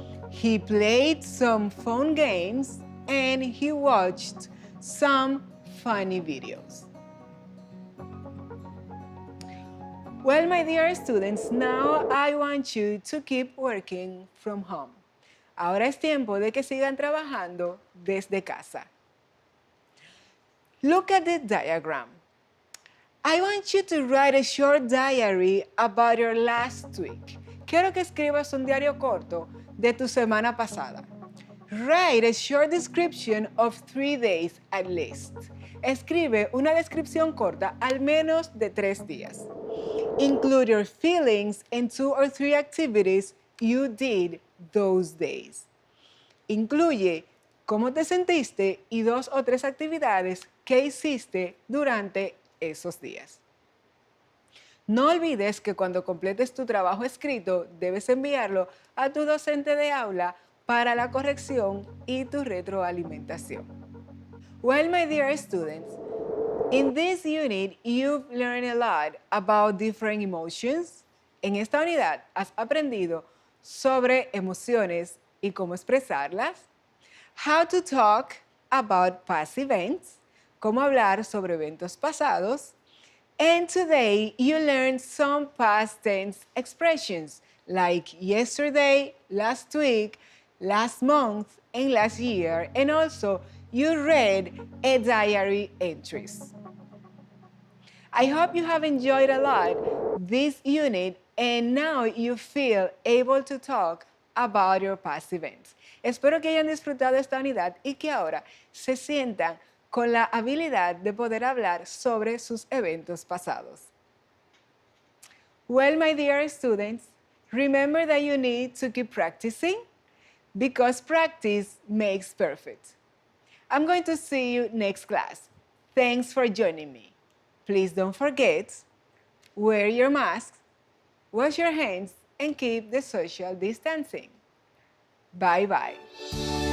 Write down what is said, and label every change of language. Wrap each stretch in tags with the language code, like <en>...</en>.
<en>He played some phone games and he watched some funny videos. Well, my dear students, now I want you to keep working from home.</en> <es>Ahora es tiempo de que sigan trabajando desde casa.</es> <en>Look at the diagram. I want you to write a short diary about your last week.</en> <es>Quiero que escribas un diario corto de tu semana pasada.</es> <en>Write a short description of 3 days at least.</en> <es>Escribe una descripción corta al menos de 3 días.</es> <en>Include your feelings and 2 or 3 activities you did those days.</en> <es>Incluye cómo te sentiste y 2 o 3 actividades que hiciste durante esos días. No olvides que cuando completes tu trabajo escrito, debes enviarlo a tu docente de aula para la corrección y tu retroalimentación.</es> <en>Well, my dear students, in this unit, you've learned a lot about different emotions.</en> <es>En esta unidad has aprendido sobre emociones y cómo expresarlas,</es> <en>how to talk about past events,</en> <es>cómo hablar sobre eventos pasados,</es> <en>and today you learned some past tense expressions like yesterday, last week, last month, and last year, and also you read a diary entries. I hope you have enjoyed a lot this unit and now you feel able to talk about your past events.</en> <es>Espero que hayan disfrutado esta unidad y que ahora se sientan con la habilidad de poder hablar sobre sus eventos pasados.</es> <en>Well, my dear students, remember that you need to keep practicing because practice makes perfect. I'm going to see you next class. Thanks for joining me. Please don't forget, wear your masks, wash your hands, and keep the social distancing. Bye-bye.</en>